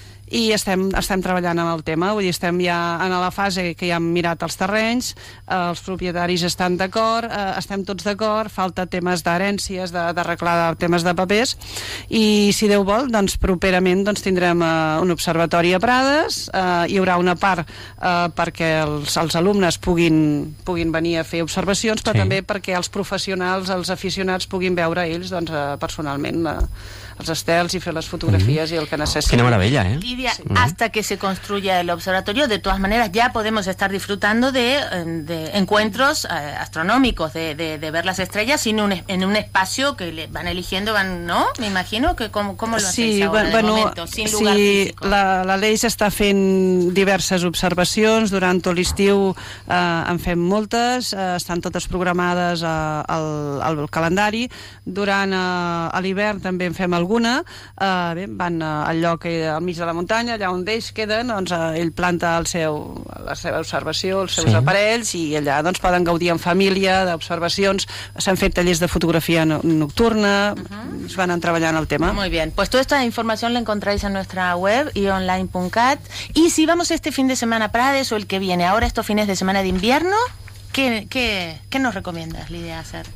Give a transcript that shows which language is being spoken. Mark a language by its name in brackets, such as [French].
[Catalan] I estem treballant amb el tema, vull dir, estem ja en la fase que ja hem mirat els terrenys, els propietaris estan d'acord, estem tots d'acord, falta temes d'herències, d'arreglar temes de papers, i si Déu vol, doncs properament tindrem un observatori a Prades, hi haurà una part perquè els alumnes puguin venir a fer observacions, però també perquè els professionals, els aficionats, puguin veure ells personalment els estels i fer les fotografies i el que necessiten. Quina meravella, ¿eh? [Spanish] Lidia, hasta que se construya el observatorio, de todas maneras ya podemos estar disfrutando de encuentros astronómicos, de ver las estrellas en un espacio que le van eligiendo, ¿no? Me imagino que ¿cómo lo hacéis ahora de momento, sin lugar físico? [Catalan] La Leix està fent diverses observacions, durant tot l'estiu en fem moltes, estan totes programades al calendari, durant l'hivern també en fem alguna. Van al lloc al mig de la muntanya, allà on ells queden, doncs ell planta la seva observació, els seus aparells, i allà doncs poden gaudir en família d'observacions. S'han fet tallers de fotografía nocturna, es van treballant el tema. [Spanish] Muy bien, pues toda esta información la encontráis en nuestra web ionline.cat. Y si vamos este fin de semana a Prades o el que viene, ahora estos fines de semana de invierno, ¿qué nos recomiendas, Lidia, hacer?